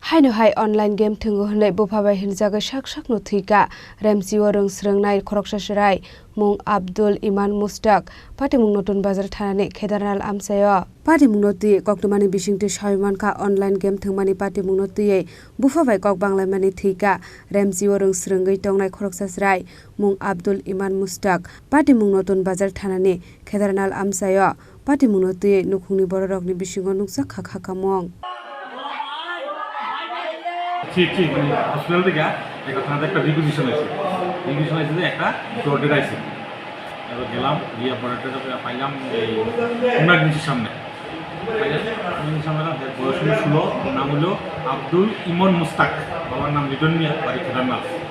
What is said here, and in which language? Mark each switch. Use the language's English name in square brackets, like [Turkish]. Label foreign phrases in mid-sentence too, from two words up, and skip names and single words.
[Kok Borok] Haino hai online game Thungo honai Bupha bai hinjaga sak noThwikha Remchi Rwngswrwngnai Khoroksa Chwrai mung Abdul Iman Mustak pati mung notun bazar thanani khedarnal amsayo pati mung noti koktumani bisingti sawimankha online game thungmani pati mung noti Bupha bai kok banglaimani Thwikha Remchi Rwngswrwngnai tongnai Khoroksa Chwrai mung Abdul Iman Mustak pati mung notun bazar thanani khedarnal amsayo pati mung noti nukhungni bororokni bisingo nukjak khakha mong [Bangla] হসপিটাল থেকে থানাতে একটা রিকুইজিশন আছে যে একটা ডোর আছে এবার গেলাম গিয়ে পরে পাইলাম এই ইমার্জেন্সির সামনে বয়স হলো 16 নাম হলো আব্দুল ইমন মুস্তাক বাবার নাম লিটন মিয়া বাড়ি খেলার